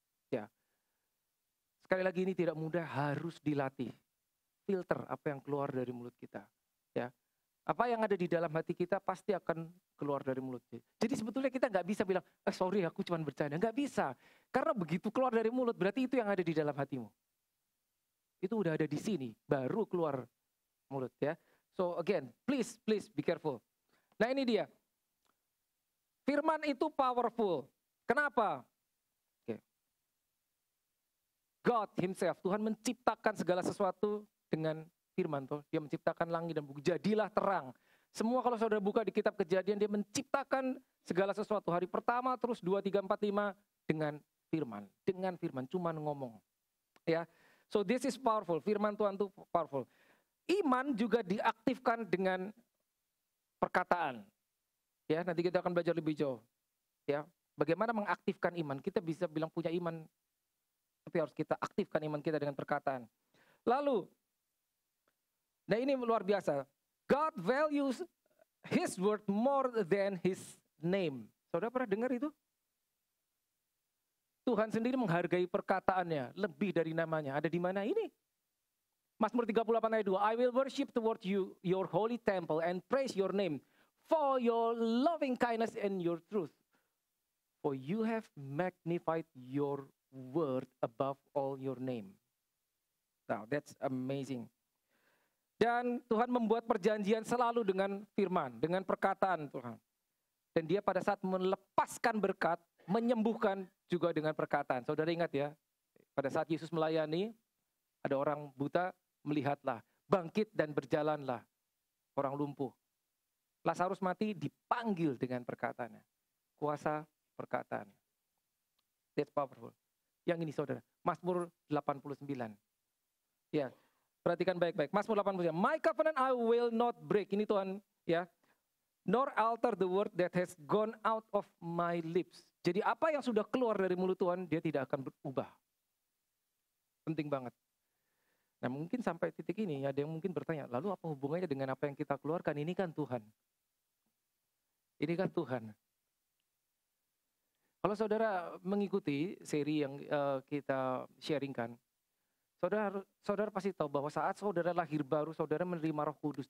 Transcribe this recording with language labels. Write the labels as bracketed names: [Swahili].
[Indonesian] Ya, sekali lagi ini tidak mudah, harus dilatih. Filter apa yang keluar dari mulut kita. Ya, Apa yang ada di dalam hati kita pasti akan keluar dari mulut. Jadi sebetulnya kita nggak bisa bilang, sorry aku cuma bercanda. Nggak bisa. Karena begitu keluar dari mulut, berarti itu yang ada di dalam hatimu. Itu udah ada di sini, baru keluar mulut ya. [English] So again, please be careful. [Indonesian] Nah ini dia. Firman itu powerful. Kenapa? Okay. [English] God himself, [Indonesian] Tuhan menciptakan segala sesuatu dengan firman tuh. Dia menciptakan langit dan bumi. Jadilah terang. Semua kalau saudara buka di kitab Kejadian, dia menciptakan segala sesuatu. Hari pertama, terus 2, 3, 4, 5 dengan firman. Dengan firman, cuman ngomong. Ya. [English] So this is powerful. [Indonesian] Firman Tuhan itu powerful. Iman juga diaktifkan dengan perkataan. Ya, nanti kita akan belajar lebih jauh. Ya, bagaimana mengaktifkan iman? Kita bisa bilang punya iman, tapi harus kita aktifkan iman kita dengan perkataan. Lalu, nah ini luar biasa. [English] God values His word more than His name. [Indonesian] Saudara pernah dengar itu? Tuhan sendiri menghargai perkataannya lebih dari namanya. Ada di mana ini? Mazmur 38 ayat 2. [English] I will worship toward you, your holy temple, and praise your name for your loving kindness and your truth. For you have magnified your word above all your name. Now, that's amazing. [Indonesian] Dan Tuhan membuat perjanjian selalu dengan firman, dengan perkataan Tuhan. Dan dia pada saat melepaskan berkat, menyembuhkan juga dengan perkataan. Saudara ingat ya, pada saat Yesus melayani, ada orang buta, melihatlah, bangkit dan berjalanlah. Orang lumpuh. Lazarus mati dipanggil dengan perkataannya. Kuasa perkataan. [English] That's powerful. [Indonesian] Yang ini saudara, Mazmur 89. Ya, perhatikan baik-baik. Mazmur 89. [English] My covenant I will not break. [Indonesian] Ini Tuhan ya. [English] Nor alter the word that has gone out of my lips. [Indonesian] Jadi apa yang sudah keluar dari mulut Tuhan, dia tidak akan berubah. Penting banget. Nah mungkin sampai titik ini ada yang mungkin bertanya, lalu apa hubungannya dengan apa yang kita keluarkan? Ini kan Tuhan. Ini kan Tuhan. Kalau saudara mengikuti seri yang kita sharingkan, saudara pasti tahu bahwa saat saudara lahir baru, saudara menerima Roh Kudus.